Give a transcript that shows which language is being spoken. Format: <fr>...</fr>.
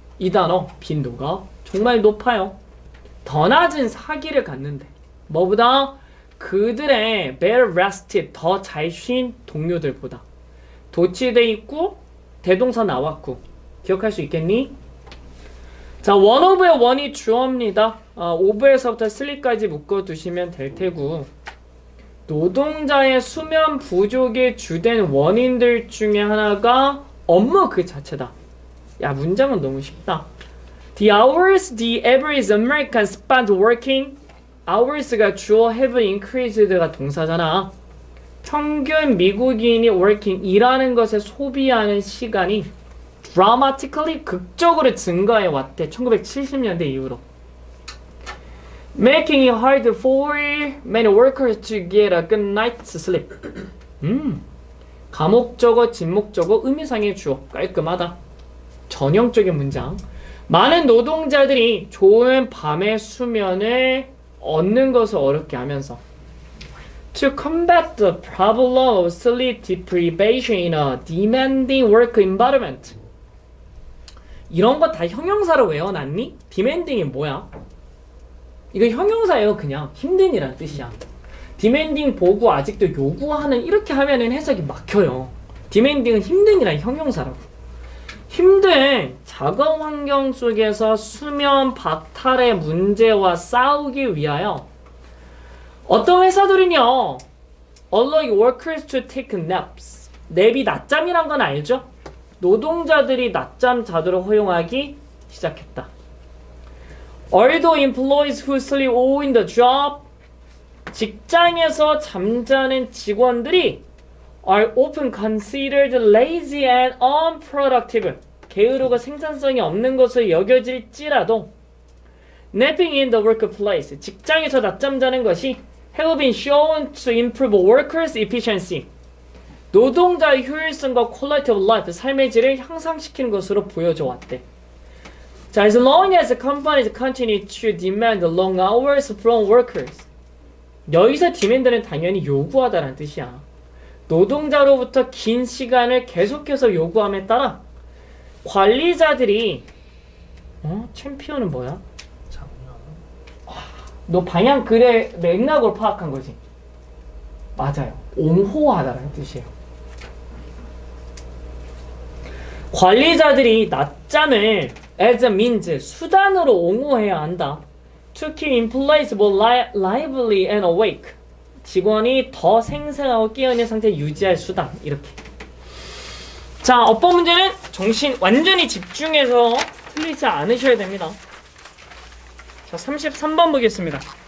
<ko>이 단어 빈도가 정말 높아요. 더 낮은 사기를 갖는데 뭐보다 그들의</ko> <en>better rested</en> <ko>더 잘 쉰 동료들보다 도치돼 있고 대동사 나왔고 기억할 수 있겠니? 자, one of의 one이 주어입니다. of에서부터 sleep까지 묶어두시면 될 테고 노동자의 수면 부족의 주된 원인들 중에 하나가 업무 그 자체다. 야, 문장은 너무 쉽다.</ko> <en>The hours the average American spent working hours가</en> <ko>주어</ko> <en>have increased가</en> <ko>동사잖아. 평균 미국인이 working 일하는 것에 소비하는 시간이 dramatically 극적으로 증가해 왔대. 1970년대 이후로.</ko> <en>Making it hard for many workers to get a good night's sleep.</en> <ko>가목적어, 진목적어, 의미상의 주어. 깔끔하다. 전형적인 문장. 많은 노동자들이 좋은 밤의 수면을 얻는 것을 어렵게 하면서</ko> <en>To combat the problem of sleep deprivation in a demanding work environment.</en> <ko>이런 거 다 형용사로 외워놨니? demanding이 뭐야? 이거 형용사예요. 그냥 힘든 이란 뜻이야. demanding 보고 아직도 요구하는 이렇게 하면은 해석이 막혀요. demanding은 힘든 이란 형용사라고. 힘든 작업 환경 속에서 수면 박탈의 문제와 싸우기 위하여 어떤 회사들은요</ko> <en>allowing workers to take naps.</en> <ko>냅이 낮잠이란 건 알죠? 노동자들이 낮잠 자도록 허용하기 시작했다.</ko> <en>Although employees who sleep all in the job,</en> <ko>직장에서 잠자는 직원들이</ko> <en>are often considered lazy and unproductive.</en> <ko>게으르고 생산성이 없는 것으로 여겨질지라도</ko> <en>napping in the workplace,</en> <ko>직장에서 낮잠 자는 것이</ko> <en>have been shown to improve workers' efficiency.</en> <ko>노동자의 효율성과</ko> <en>quality of life,</en> <ko>삶의 질을 향상시키는 것으로 보여져 왔대.</ko> <en>자, as long as companies continue to demand long hours from workers.</en> <ko>여기서 demand는 당연히 요구하다라는 뜻이야. 노동자로부터 긴 시간을 계속해서 요구함에 따라 관리자들이 챔피언은 뭐야? 너 방향 글의 맥락으로 파악한 거지? 맞아요. 옹호하다라는 뜻이에요. 관리자들이 낮잠을</ko> <en>as a means,</en> <ko>수단으로 옹호해야 한다.</ko> <en>To keep employees more lively and awake.</en> <ko>직원이 더 생생하고 깨어있는 상태를 유지할 수단. 이렇게. 자, 어법 문제는 정신 완전히 집중해서 틀리지 않으셔야 됩니다. 자, 33번 보겠습니다.</ko>